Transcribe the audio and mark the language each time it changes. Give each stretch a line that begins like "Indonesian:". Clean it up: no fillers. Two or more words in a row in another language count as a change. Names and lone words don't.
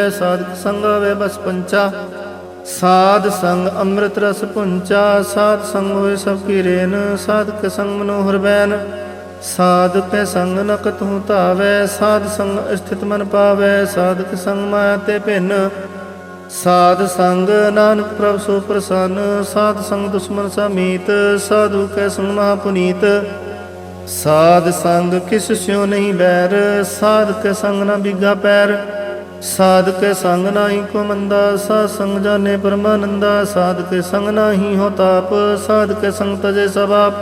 Hindi: साध के संग आवे बस पंचा, साध संग अमृत रस पुंचा। साध संग होए सबकी रेन, साध के संग मनोहर बैन। साध के संग न कतहु धावै, साध संग स्थित मन पावै। साध के संग माया ते भिन्न, साध संग नानक प्रभ सो प्रसन्न। साध संग दुश्मन सा मीत, साधु के संग महापुनीत। साध संग किस स्यों नहीं बैर, साध के संग न बिगा पैर। साध के संग नाही को मंदा, साध संग जाने परमानंदा। साध के संग नाही हो ताप, साध के संग तजे सब आप।